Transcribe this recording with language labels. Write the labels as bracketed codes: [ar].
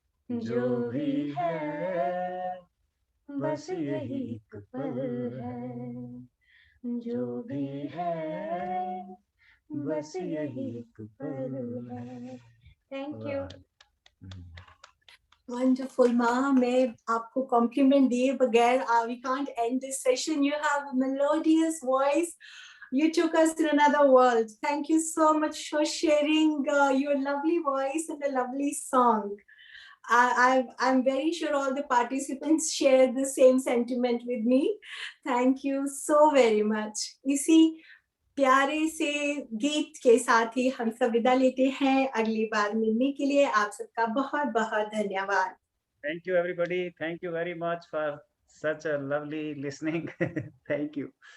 [hi] जो भी है बस यही एक पल है, जो भी है बस यही एक पल है। [en] Thank you. Wonderful, Ma. [hi] मैं आपको compliment दिए बगैर [en] we can't end this session. You have a melodious voice. You took us to another world. Thank you so much for sharing your lovely voice and a lovely song. I'm very sure all the participants share the same sentiment with me. Thank you so very much. [hi] इसी प्यारे से गीत के साथ ही हम सब विदा लेते हैं। अगली बार मिलने के लिए आप सबका बहुत बहुत धन्यवाद। [en] Thank you everybody. Thank you very much for such a lovely listening. Thank you.